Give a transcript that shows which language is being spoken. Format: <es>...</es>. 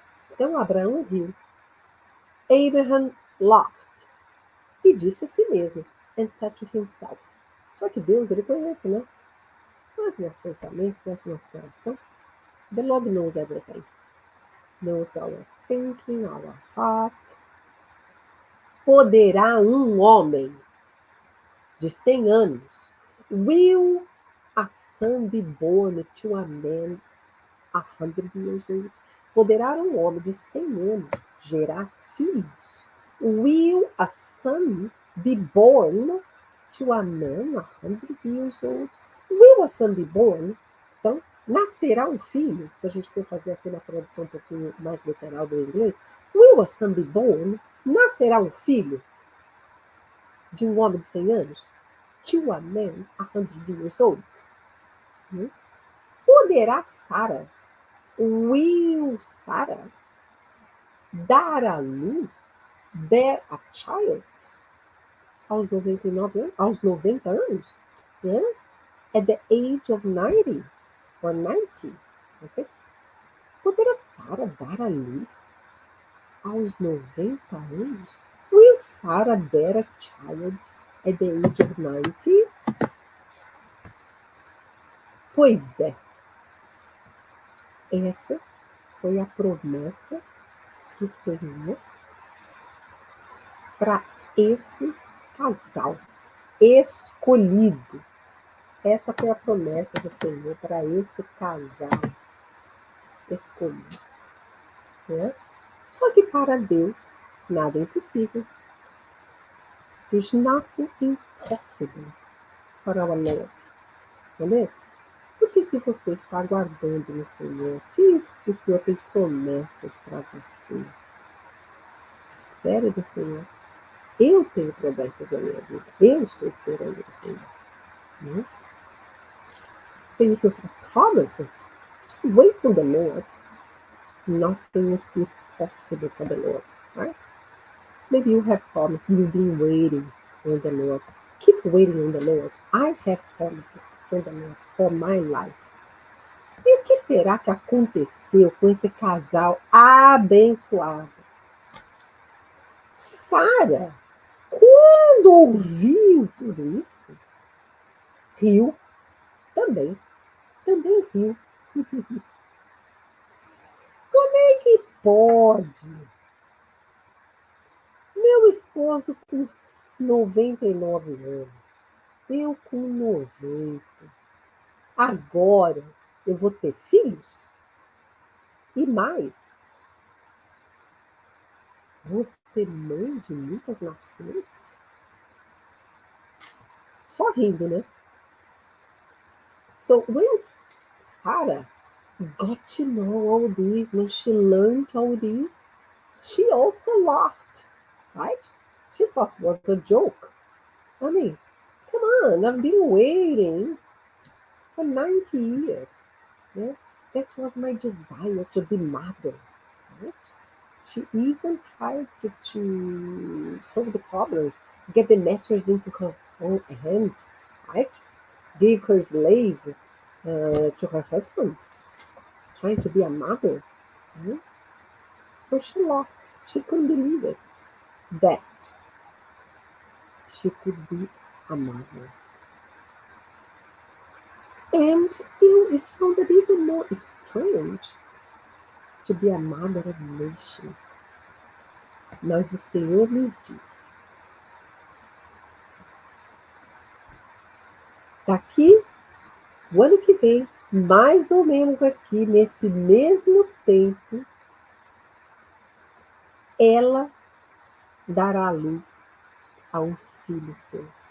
<pt>Então Abraão riu.</pt> <en>Abraham laughed</en> <pt>e disse a si mesmo,</pt> <en>and said to himself.</en> <pt>Só que Deus, ele conhece, né? Conhece nosso pensamento, conhece nosso coração.</pt> <en>The Lord knows everything. Knows our thinking, our heart.</en> <pt>Poderá um homem de 100 anos,</pt> <en>will a son be born to a man 100 years old?</en> <pt>Poderá um homem de 100 anos gerar filhos?</pt> <en>Will a son be born to a man 100 years old? Will a son be born?</en> <pt>Então, nascerá um filho, se a gente for fazer aqui na tradução um pouquinho mais literal do inglês,</pt> <en>will a son be born?</en> <pt>Nascerá um filho de um homem de 100 anos?</pt> <en>To a man 100 years old?</en> <pt>Poderá Sara,</pt> <en>will Sarah</en> <pt>dar à luz,</pt> <en>bear a child,</en> <pt>aos 99 anos, aos 90 anos? Yeah?</pt> <en>At the age of 90 or 90? Okay?</en> <pt>Poderá Sara dar à luz aos 90 anos?</pt> <en>Will Sarah bear a child at the age of 90?</en> <pt>Pois é, essa foi a promessa do Senhor para esse casal escolhido. Essa foi a promessa do Senhor para esse casal escolhido. Né? Só que para Deus, nada é impossível. There's nothing impossible for our Lord. Beleza? Porque se você está aguardando no Senhor, se o Senhor tem promessas para você, espere do Senhor. Eu tenho promessas na minha vida. Eu estou esperando do Senhor. Né?</pt> <en>So if you have promises, wait on the Lord. Nothing is impossible for the Lord. Right? Maybe you have promises. You've been waiting on the Lord. Keep waiting on the Lord. I have promises from the Lord for my life. E o que será que aconteceu com esse casal abençoado? Sara, quando ouviu tudo isso, riu também. Também riu. Como é que pode? Meu esposo com 99 anos, eu com 90. Agora eu vou ter filhos? E mais, vou ser mãe de muitas nações? Só rindo, né? So when Sarah got to know all this, when she learned all this, she also laughed, right? She thought it was a joke. I mean, come on, I've been waiting for 90 years. Yeah? That was my desire to be mother, right? She even tried to solve the problems, get the matters into her own hands, right? Gave her slave to her husband, trying to be a mother. Right? So she laughed. She couldn't believe it, that she could be a mother. And it sounded even more strange to be a mother of nations.</en> <pt>Mas o Senhor lhes disse: daqui, o ano que vem, mais ou menos aqui, nesse mesmo tempo, ela dará à luz a um filho seu.</pt>